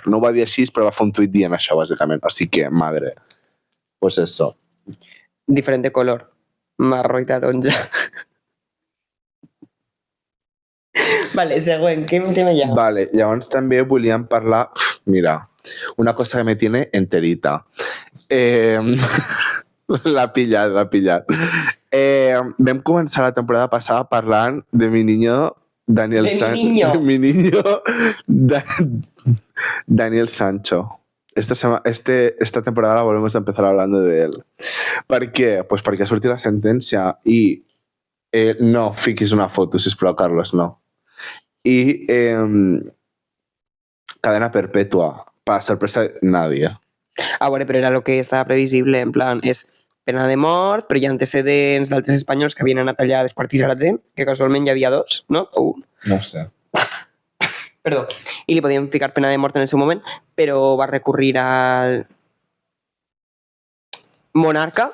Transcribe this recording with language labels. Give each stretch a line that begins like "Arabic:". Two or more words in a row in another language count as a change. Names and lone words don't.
Catalan: No ho va dir així, però va fer un tuit dient això, bàsicament. O sigui que,
Spanish: madre, pues eso. Diferente color.
Catalan: Marró i taronja. Vale, següent. Què tema hi ha? Vale, llavors també volíem parlar...
Spanish: Mira, una cosa que me tiene enterita.
Catalan: L'ha pillat. Vam començar la temporada passada parlant
Spanish: de mi niño
Catalan: Daniel Sancho.
Spanish: De mi niño Daniel Sancho. Esta temporada la volvemos a empezar hablando de él. ¿Por qué?
Catalan: Pues perquè ha sortit la sentència i no fiquis una foto, sisplau, Carlos, no.
Spanish: Y cadena perpetua, para sorpresa de nadie.
Catalan: A veure, però era el que estava previsible, en plan, és pena de mort, però hi ha antecedents d'altres espanyols que havien anat allà a desquartitzar la gent, que casualment hi havia dos, no? O un. No ho sé. Perdó. I li podien ficar pena de mort en el seu moment, però va recurrir al monarca.